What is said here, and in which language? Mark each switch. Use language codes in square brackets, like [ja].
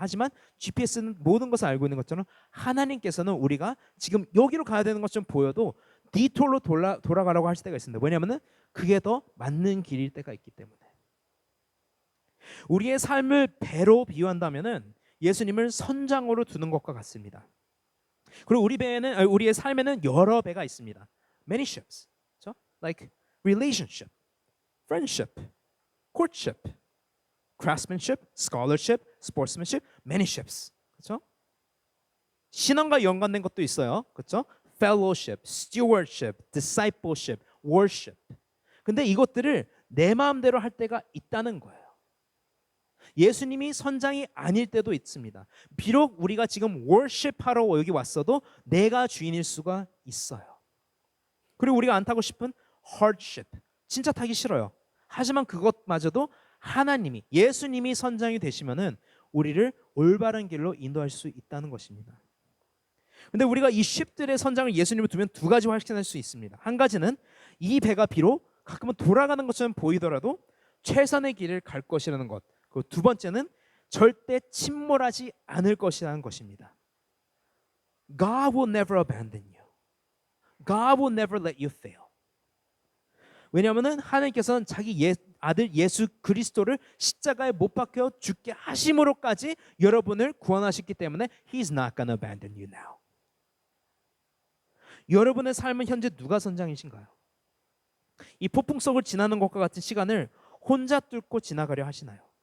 [ko] 하지만 GPS는 모든 것을 알고 있는 것처럼 하나님께서는 우리가 지금 여기로 가야 되는 것처럼 보여도 디톨로 돌아가라고 하실 때가 있습니다. 왜냐하면 그게 더 맞는 길일 때가 있기 때문에. 우리의 삶을 배로 비유한다면은 예수님을 선장으로 두는 것과 같습니다. 그리고 우리의 삶에는 여러 배가 있습니다. [en] Many ships, 그렇죠? Like relationship, friendship, courtship, craftsmanship, scholarship, sportsmanship, many ships, 그렇죠? [ko] 신앙과 연관된 것도 있어요, 그렇죠? [en] Fellowship, stewardship, discipleship, worship. [ko] 근데 이것들을 내 마음대로 할 때가 있다는 거예요. 예수님이 선장이 아닐 때도 있습니다. 비록 우리가 지금 worship하러 여기 왔어도 내가 주인일 수가 있어요. 그리고 우리가 안 타고 싶은 hardship, 진짜 타기 싫어요. 하지만 그것마저도 하나님이, 예수님이 선장이 되시면은 우리를 올바른 길로 인도할 수 있다는 것입니다. 근데 우리가 이 쉽들의 선장을 예수님을 두면 두 가지 확신할 수 있습니다. 한 가지는 이 배가 비록 가끔은 돌아가는 것처럼 보이더라도 최선의 길을 갈 것이라는 것. 그 두 번째는 절대 침몰하지 않을 것이라는 것입니다. [en] God will never abandon you. God will never let you fail. [ko] 왜냐하면 하나님께서는 자기 아들 예수 그리스도를 십자가에 못 박혀 죽게 하심으로까지 여러분을 구원하셨기 때문에 [en] He's not gonna abandon you now. [ko] 여러분의 삶은 현재 누가 선장이신가요? 이 폭풍 속을 지나는 것과 같은 시간을 혼자 뚫고 지나가려 하시나요?